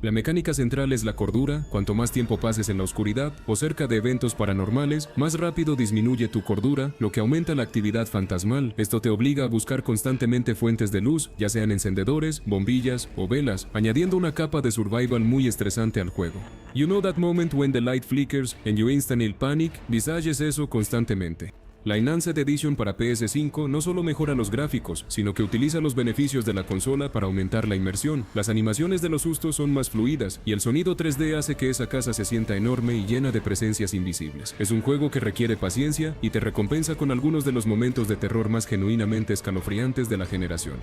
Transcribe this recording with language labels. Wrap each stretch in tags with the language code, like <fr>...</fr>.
<es>La mecánica central es la cordura. Cuanto más tiempo pases en la oscuridad o cerca de eventos paranormales, más rápido disminuye tu cordura, lo que aumenta la actividad fantasmal. Esto te obliga a buscar constantemente fuentes de luz, ya sean encendedores, bombillas o velas, añadiendo una capa de survival muy estresante al juego.</es> <en>You know that moment when the light flickers and you instantly panic?</en> <es>Visage es eso constantemente. La Enhanced Edition para PS5 no solo mejora los gráficos, sino que utiliza los beneficios de la consola para aumentar la inmersión. Las animaciones de los sustos son más fluidas, y el sonido 3D hace que esa casa se sienta enorme y llena de presencias invisibles. Es un juego que requiere paciencia y te recompensa con algunos de los momentos de terror más genuinamente escalofriantes de la generación.</es>